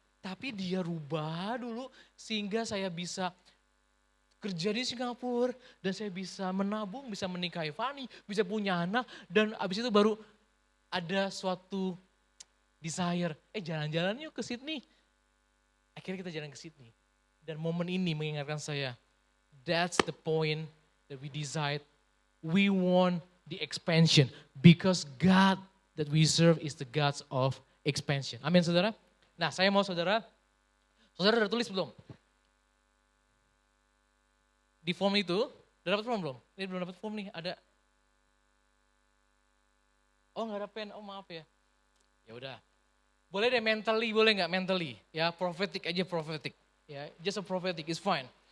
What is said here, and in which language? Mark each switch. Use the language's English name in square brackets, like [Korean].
[Indonesian] Tapi dia rubah dulu sehingga saya bisa kerja di Singapura dan saya bisa menabung, bisa menikahi Fanny, bisa punya anak dan abis itu baru ada suatu desire, jalan-jalan yuk ke Sydney. Akhirnya kita jalan ke Sydney. Dan momen ini mengingatkan saya, [English] that's the point that we decide, we want the expansion because God that we serve is the God of expansion. [Indonesian] Amin saudara. Nah saya mau saudara udah tulis belum? Di form itu, udah dapat form belum? Ini belum dapat form nih, ada. Oh nggak ada pen, oh maaf ya. Ya udah. Boleh deh mentally, boleh nggak mentally? Ya prophetic aja prophetic. Ya, [English] just a prophetic is fine.